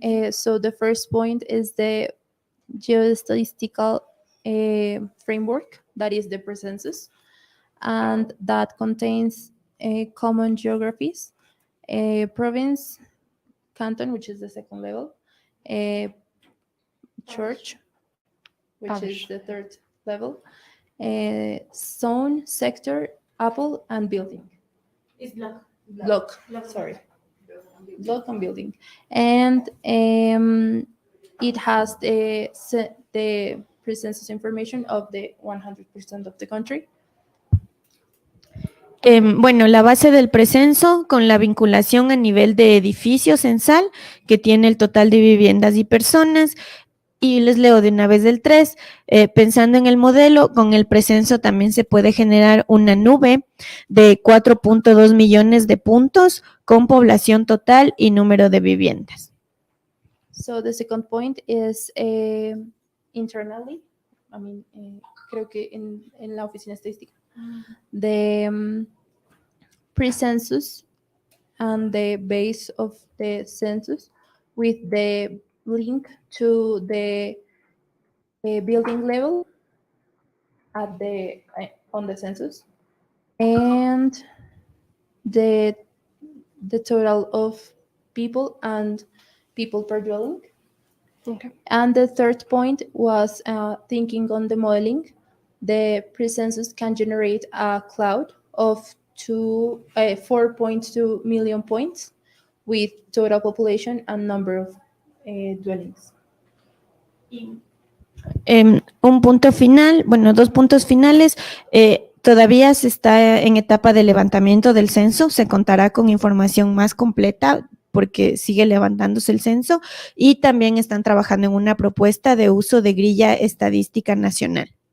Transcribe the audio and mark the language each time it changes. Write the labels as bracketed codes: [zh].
[en] So the first point is the geostatistical framework, that is the census, and that contains common geographies, province, canton, which is the second level, church, which is the third level, zone, sector, apple, and building. It's block. Sorry. Block and building. And it has the pre-census information of the 100% of the country. [es] Bueno, la base del precenso con la vinculación a nivel de edificio censal, que tiene el total de viviendas y personas. Y les leo de una vez del 3, pensando en el modelo, con el precenso también se puede generar una nube de 4.2 millones de puntos con población total y número de viviendas. [en] So the second point is internally, [es] creo que en la oficina estadística, [en] the pre-census and the base of the census with the link to the building level at the on the census and the total of people and people per dwelling. Okay. And the third point was thinking on the modeling. The pre-census can generate a cloud of 4.2 million points with total population and number of dwellings. [es] Un punto final, bueno, 2 puntos finales. Todavía se está en etapa de levantamiento del censo, se contará con información más completa porque sigue levantándose el censo y también están trabajando en una propuesta de uso de grilla estadística nacional.